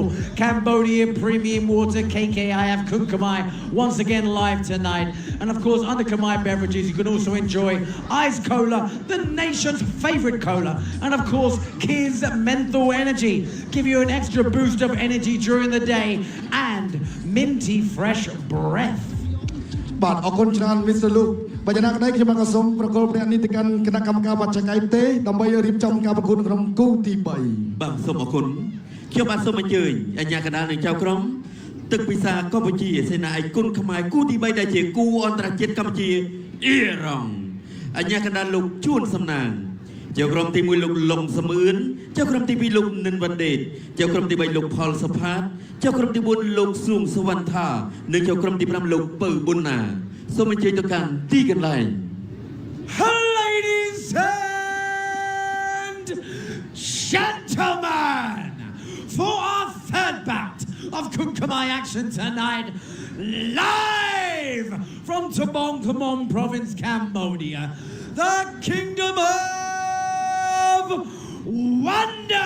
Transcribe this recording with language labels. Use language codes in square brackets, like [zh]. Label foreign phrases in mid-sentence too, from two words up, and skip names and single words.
[en] Cambodia Premium Water, KKIF Kumkamai, once again live tonight. And of course, under Kamai Beverages, you can also enjoy Ice Cola, the nation's favorite cola. And of course, Kiz Menthol Energy, give you an extra boost of energy during the day, and Minty Fresh Breath. [km] បាទអរគុណច្រើន Mr. Luke បច្ចុប្បន្នក្តីខ្ញុំបានសូមប្រកល់ព្រះនេះទៅកាន់គណៈកម្មការបច្ចេកទេសដើម្បីរៀបចំការប្រកួតក្នុងគូទី3 បាទសូមអរគុណខ្ញុំបាទសូមអញ្ជើញអាជ្ញាកណ្ដាលនិងចៅក្រមទឹកពិសាកម្ពុជាសេនាឯកគុណខ្មែរគូទី3ដែលជាគូអន្តរជាតិកម្ពុជាអ៊ីរ៉ង់អាជ្ញាកណ្ដាលលោកជួនសំណាងចៅក្រមទី1លោកលំសំអឿនចៅក្រមទី2លោកនិនវ៉ាន់ដេតចៅក្រមទី3លោកផលសុផាតចៅក្រមទី4លោកសួងសវណ្ណថានិងចៅក្រមទី5លោកពៅប៊ុនណាសូមអញ្ជើញទៅកាន់ទីកន្លែង [en] Ladies and gentlemen, for our third bout of Kumkamai action tonight, live from Tabongkamom Province, Cambodia, the Kingdom of Wonder.